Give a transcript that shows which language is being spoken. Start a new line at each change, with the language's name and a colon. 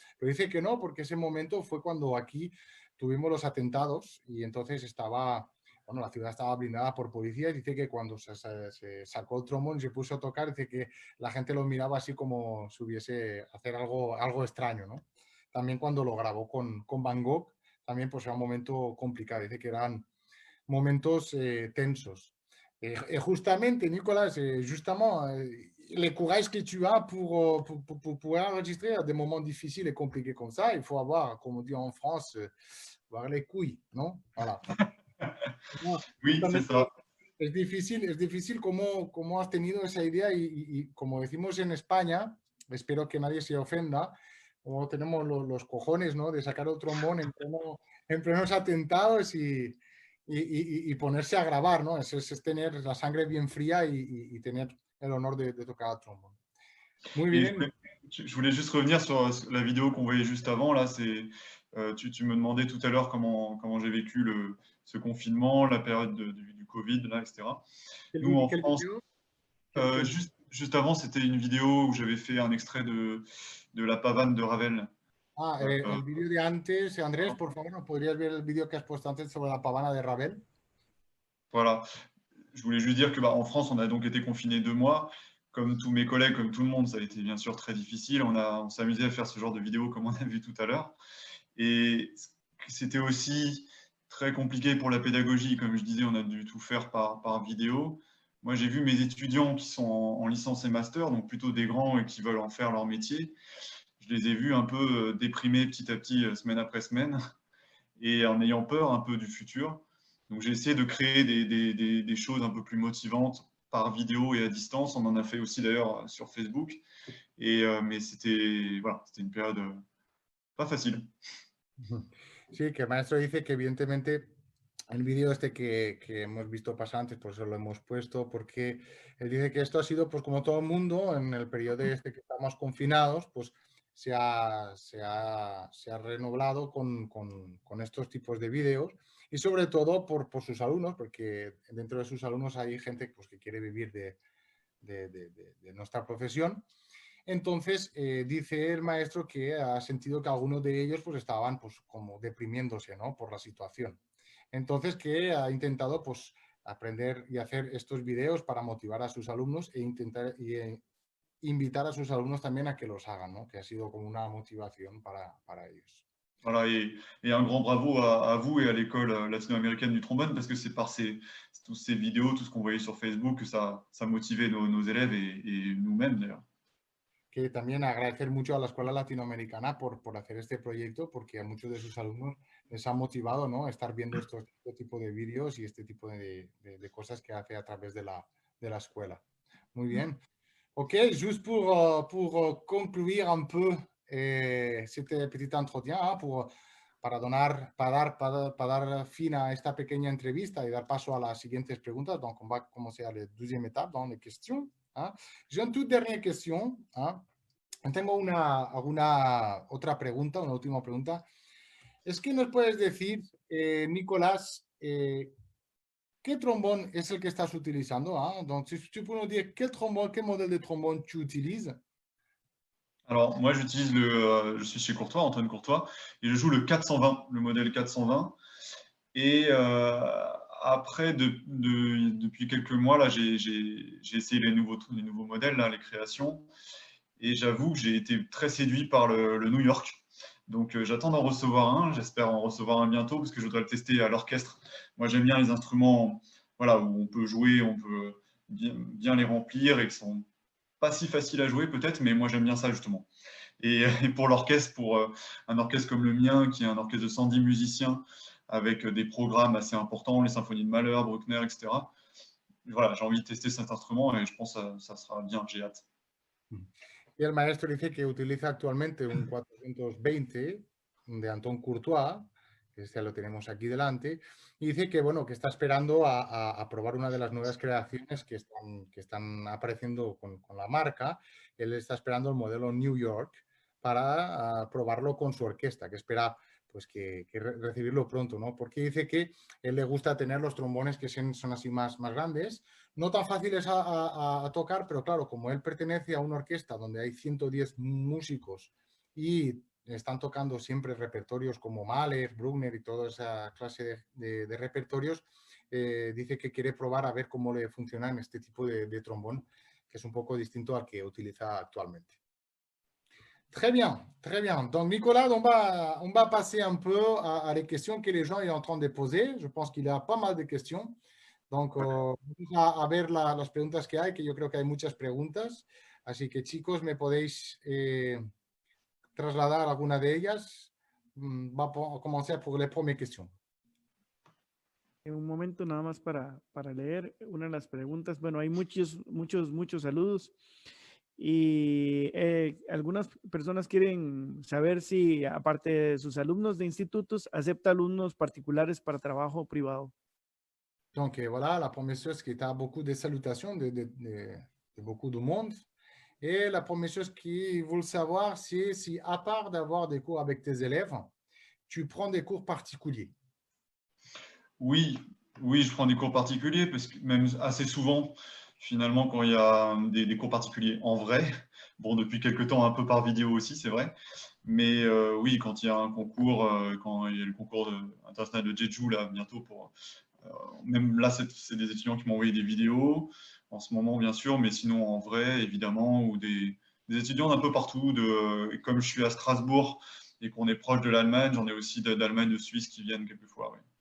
Spanish: Pero dice que no, porque ese momento fue cuando aquí tuvimos los atentados y entonces estaba, bueno, la ciudad estaba blindada por policías. Dice que cuando se sacó el trombón y se puso a tocar, dice que la gente lo miraba así como si hubiese hacer algo extraño, ¿no? También cuando lo grabó con Van Gogh, también pues era un momento complicado. Dice que eran momentos tensos.
French: Justamente, Nicolas, justement, les courages que tu as pour enregistrer des moments difficiles et compliqués comme ça, il faut avoir, comme on dit en France, avoir les couilles, ¿no? Voilà. Oui, c'est ça.
Spanish: Es difícil cómo has tenido esa idea y como decimos en España, espero que nadie se ofenda, como tenemos los cojones, ¿no? De sacar el trombón en plenos atentados y ponerse a grabar, ¿no? Es tener la sangre bien fría y tener el honor de tocar el trombón. Muy bien.
French: Je voulais juste revenir sur la vidéo qu'on voyait juste avant. Là, tu me demandais tout à l'heure comment j'ai vécu ce confinement, la période du Covid, là, etc. Nous, en France, juste avant, c'était une vidéo où j'avais fait un extrait de La Pavane de Ravel.
Spanish: Ah, el vídeo de antes, Andrés, por favor, ¿nos podrías ver el vídeo que has puesto antes sobre la pavana de Ravel?
French: Voilà. Je voulais juste dire que en France, on a donc été confinés 2 mois. Comme tous mes collègues, comme tout le monde, ça a été bien sûr très difficile. On s'est amusé à faire ce genre de vidéo comme on a vu tout à l'heure. Et c'était aussi très compliqué pour la pédagogie. Comme je disais, on a dû tout faire par vidéo. Moi, j'ai vu mes étudiants qui sont en licence et master, donc plutôt des grands et qui veulent en faire leur métier. Je les ai vus un peu déprimés petit à petit, semaine après semaine, et en ayant peur un peu du futur. Donc j'ai essayé de créer des choses un peu plus motivantes par vidéo et à distance. On en a fait aussi d'ailleurs sur Facebook. Mais c'était une période pas facile.
Spanish: Sí, que el maestro dice que evidentemente el vídeo este que hemos visto pasar antes, pues lo hemos puesto porque él dice que esto ha sido, pues como todo el mundo, en el periodo este que estamos confinados, pues se ha renovado con estos tipos de vídeos y sobre todo por sus alumnos, porque dentro de sus alumnos hay gente pues, que quiere vivir de nuestra profesión. Entonces, dice el maestro que ha sentido que algunos de ellos pues, estaban pues, como deprimiéndose, ¿no? Por la situación. Entonces, que ha intentado pues, aprender y hacer estos videos para motivar a sus alumnos e intentar invitar a sus alumnos también a que los hagan, ¿no? Que ha sido como una motivación para ellos.
French: Voilà, et un grand bravo à vous et à l'école latino-américaine du trombone, parce que c'est par toutes ces vidéos, tout ce qu'on voyait sur Facebook, que ça motivait nos élèves et nous-mêmes d'ailleurs.
Spanish: que también agradecer mucho a la Escuela Latinoamericana por hacer este proyecto, porque a muchos de sus alumnos les ha motivado, ¿no?, estar viendo este tipo de vídeos y este tipo de cosas que hace a través de la escuela. Muy bien.
French: Ok, juste pour concluir un peu este petit entretien,
Spanish: para dar fin a esta pequeña entrevista y dar paso a las siguientes preguntas.
French: Donc, on va commencer à la deuxième étape dans les questions. J'ai une toute dernière question.
Spanish: Tengo alguna otra pregunta, una última pregunta. Es que nos puedes decir, Nicolás, ¿qué trombone es el que estás utilizando?
French: Donc, si tu peux nous dire quel modèle de trombone tu utilises? Alors, moi, j'utilise je suis chez Courtois, Antoine Courtois, et je joue le 420, le modèle 420. Et après, depuis quelques mois, là, j'ai essayé les nouveaux modèles, là, les créations. Et j'avoue que j'ai été très séduit par le New York. Donc, j'attends d'en recevoir un. J'espère en recevoir un bientôt parce que je voudrais le tester à l'orchestre. Moi, j'aime bien les instruments, voilà, où on peut jouer, on peut bien les remplir et qui sont pas si faciles à jouer peut-être, mais moi, j'aime bien ça justement. Et pour l'orchestre, pour un orchestre comme le mien, qui est un orchestre de 110 musiciens, avec des programmes assez importants, les symphonies de Mahler, Bruckner, etc. Voilà, j'ai envie de tester cet instrument et je pense que ça sera bien, j'ai hâte.
Spanish: Y el maestro dice que utiliza actualmente un 420 de Anton Courtois, que este lo tenemos aquí delante, y dice que, bueno, que está esperando a probar una de las nuevas creaciones que están apareciendo con la marca. Él está esperando el modelo New York para probarlo con su orquesta, que espera pues que recibirlo pronto, ¿no? Porque dice que él le gusta tener los trombones que son así más grandes, no tan fáciles a tocar, pero claro, como él pertenece a una orquesta donde hay 110 músicos y están tocando siempre repertorios como Mahler, Bruckner y toda esa clase de repertorios, dice que quiere probar a ver cómo le funciona en este tipo de trombón, que es un poco distinto al que utiliza actualmente.
French: Très bien, très bien. Donc, Nicolas, on va passer un peu à les questions que les gens sont en train de poser. Je pense qu'il y a pas mal de questions.
Spanish: Donc, vamos a ver las preguntas que hay, que yo creo que hay muchas preguntas. Así que, chicos, me podéis trasladar alguna de ellas. Va a comenzar por la primera cuestión. En un momento nada más para leer una de las preguntas. Bueno, hay muchos saludos. Y algunas personas quieren saber si, aparte de sus alumnos de institutos, acepta alumnos particulares para trabajo privado.
French: Donc, voilà, la première chose qui a beaucoup de salutations de beaucoup de monde. Et la première chose qu'ils veulent savoir, c'est si, à part d'avoir des cours avec tes élèves, tu prends des cours particuliers. Oui, je prends des cours particuliers, parce que même assez souvent, finalement, quand il y a des cours particuliers en vrai, bon, depuis quelques temps, un peu par vidéo aussi, c'est vrai, mais oui, quand il y a un concours, quand il y a le concours international de Jeju, là, bientôt, même là, c'est des étudiants qui m'ont envoyé des vidéos, en ce moment, bien sûr, mais sinon, en vrai, évidemment, ou des étudiants d'un peu partout, comme je suis à Strasbourg et qu'on est proche de l'Allemagne, j'en ai aussi d'Allemagne, de Suisse qui viennent quelquefois, oui.